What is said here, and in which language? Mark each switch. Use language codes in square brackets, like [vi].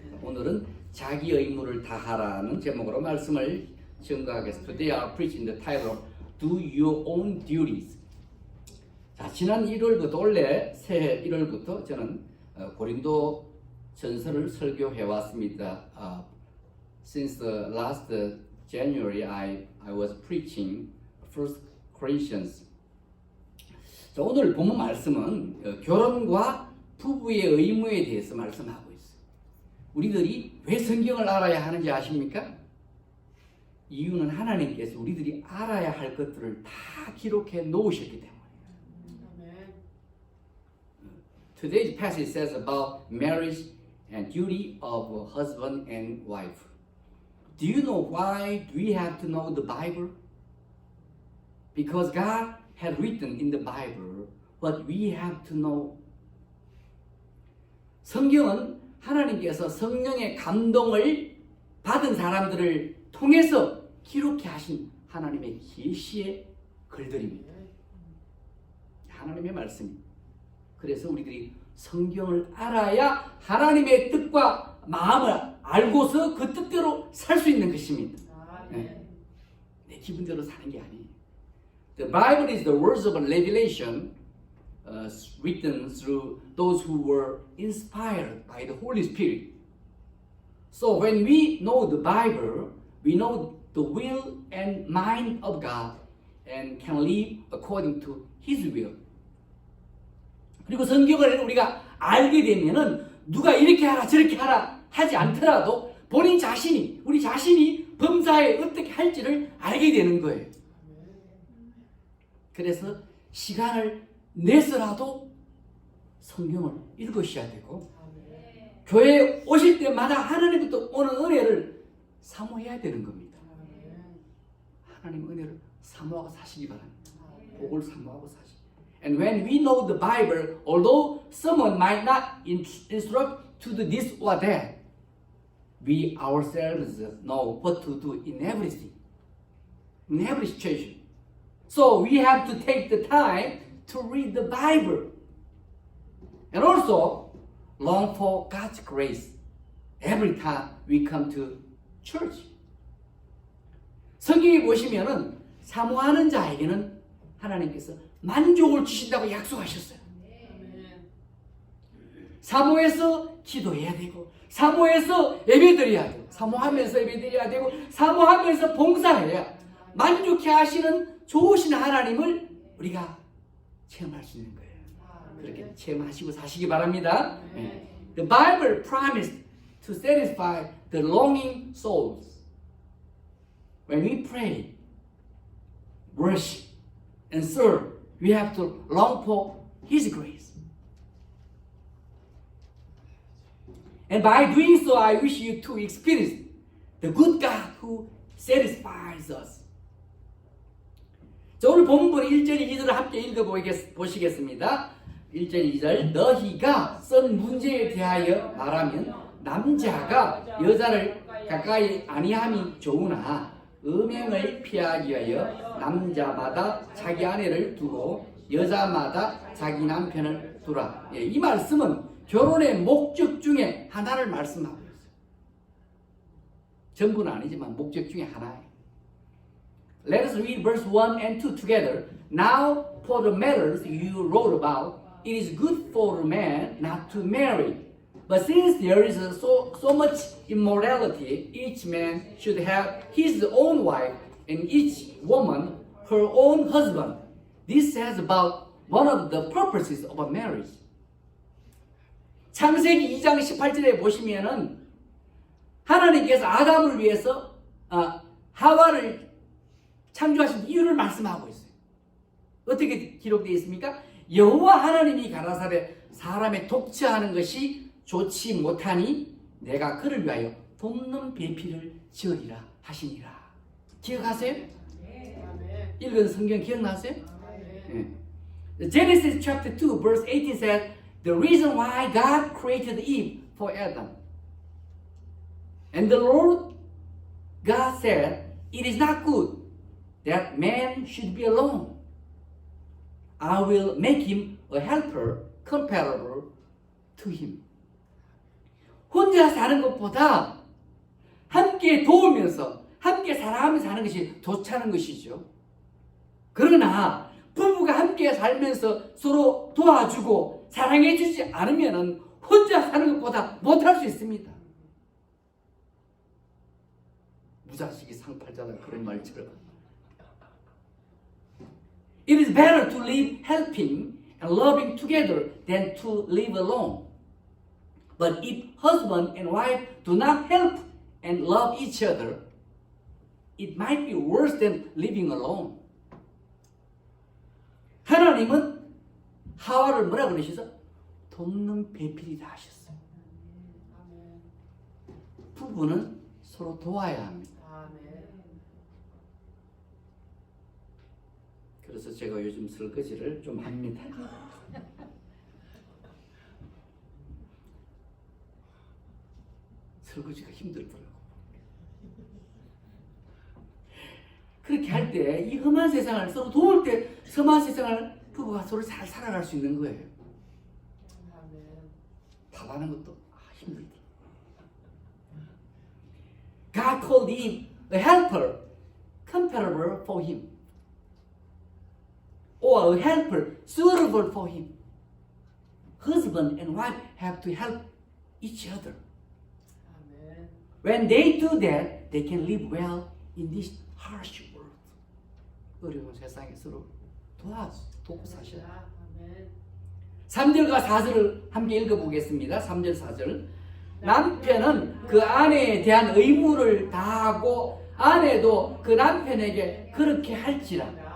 [ko] 오늘은 자기 의무를 다하라는 제목으로 말씀을 증거하겠습니다. [en] Today I preach in the title Do Your Own Duties. [ko] 자, 지난 1월부터 원래 새해 1월부터 저는 고린도 전서를 설교해 왔습니다. [en] Since the last January I was preaching First Corinthians. [ko] 자, 오늘 본문 말씀은 결혼과 부부의 의무에 대해서 말씀하고 있어요. 우리들이 왜 성경을 알아야 하는지 아십니까? 이유는 하나님께서 우리들이 알아야 할 것들을 다 기록해 놓으셨기 때문에. [en] Today's passage says about marriage and duty of husband and wife. Do you know why do we have to know the Bible? Because God had written in the Bible what we have to know. [ko] 성경은 하나님께서 성령의 감동을 받은 사람들을 통해서 기록해 하신 하나님의 계시의 글들입니다. 하나님의 말씀입니다. 그래서 우리들이 성경을 알아야 하나님의 뜻과 마음을 알고서 그 뜻대로 살 수 있는 것입니다. 내 기분대로 사는 게 아니에요. [en] The Bible is the words of revelation written through those who were inspired by the Holy Spirit. So when we know the Bible, we know the will and mind of God and can live according to His will. [ko] 그리고 성경을 우리가 알게 되면은 누가 이렇게 하라 저렇게 하라 하지 않더라도 본인 자신이 우리 자신이 범사에 어떻게 할지를 알게 되는 거예요. 그래서 시간을 내서라도 성경을 읽으셔야 되고 교회에 오실 때마다 하나님부터 오는 은혜를 사모해야 되는 겁니다. 하나님 은혜를 사모하고 사시기 바랍니다. 복을 사모하고 사시기. [en] And when we know the Bible, although someone might not instruct to do this or that, we ourselves know what to do in everything, in every situation. So we have to take the time to read the Bible and also long for God's grace every time we come to church. [ko] 성경에 보시면은 사모하는 자에게는 하나님께서 만족을 주신다고 약속하셨어요. 사모해서 기도해야 되고 사모해서 예배드려야 되고 사모하면서 예배드려야 되고 사모하면서 봉사해야 만족해 하시는 좋으신 하나님을 우리가 체험할 수 있는 거예요. 그렇게 체험하시고 사시기 바랍니다. [en] The Bible promised to satisfy the longing souls. When we pray, worship, and serve, we have to long for His grace. And by doing so, I wish you to experience the good God who satisfies us. [ko] 자, 오늘 본문 1절 2절을 함께 읽어보시겠습니다. 1절 2절 너희가 쓴 문제에 대하여 말하면 남자가 여자를 가까이 아니함이 좋으나 음행을 피하기 위하여 남자마다 자기 아내를 두고 여자마다 자기 남편을 두라. 이 말씀은 결혼의 목적 중에 하나를 말씀하고 있어요. 전부는 아니지만 목적 중에 하나예요. [en] Let us read verse 1 and 2 together. Now for the matters you wrote about, it is good for a man not to marry. But since there is so much immorality, each man should have his own wife and each woman her own husband. This says about one of the purposes of a marriage. [ko] 창세기 2장 18절에 보시면은 하나님께서 아담을 위해서 하와를 창조하신 이유를 말씀하고 있어요. 어떻게 기록되어 있습니까? 여호와 하나님이 가라사대 사람의 독처하는 것이 좋지 못하니 내가 그를 위하여 돕는 배필을 지으리라 하시니라. 기억하세요? 읽은 성경 기억나세요? [en] Genesis chapter 2 verse 18 says the reason why God created Eve for Adam. And the Lord God said, it is not good that man should be alone. I will make him a helper comparable to him. [ko] 혼자 사는 것보다 함께 도우면서 함께 사랑하면서 사는 것이 좋다는 것이죠. 그러나 부부가 함께 살면서 서로 도와주고 사랑해주지 않으면 혼자 사는 것보다 못할 수 있습니다. 무자식이 상팔자다 그런 말처럼. [en] It is better to live helping and loving together than to live alone. But if husband and wife do not help and love each other, it might be worse than living alone. [ko] 하나님은 하와를 뭐라 그러시죠? 돕는 배필이다 하셨어요. 부부는 서로 도와야 합니다. 그래서 제가 요즘 설거지를 좀 합니다. 설거지가 힘들더라고. 그렇게 할 때 이 험한 세상을 서로 도울 때 험한 세상을 부부가 서로 잘 살아갈 수 있는 거예요. 밥하는 것도 힘들다. [en] God called Eve a helper comparable for him, or a helper suitable for him. Husband and wife have to help each other. When they do that, they can live well in this harsh world. [ko] 어려운 세상에 서로 돕고 사셔야. 3절과 4절을 함께 읽어보겠습니다. 3절 4절. 남편은 그 아내에 대한 의무를 다하고 아내도 그 남편에게 그렇게 할지라.